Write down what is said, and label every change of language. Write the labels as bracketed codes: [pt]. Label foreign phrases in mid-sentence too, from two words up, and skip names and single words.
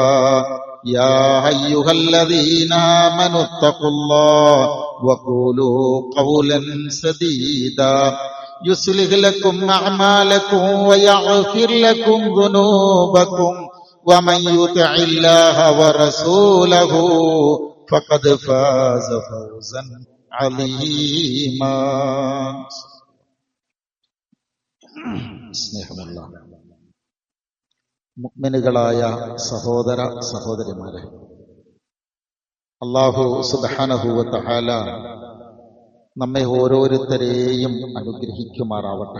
[ar] يا أيها الذين آمنوا اتقوا الله وقولوا قولا سديدا يصلح لكم أعمالكم ويغفر لكم ذنوبكم ومن يطع الله ورسوله فقد فاز فوزا عظيما. [ml] സ്നേഹമുള്ള മുഅ്മിനുകളായ സഹോദര സഹോദരിമാരെ, അല്ലാഹു [ar] سبحانه وتعالى [ml] നമ്മെ ഓരോരുത്തരെയും അനുഗ്രഹിക്കുമാറാവട്ടെ.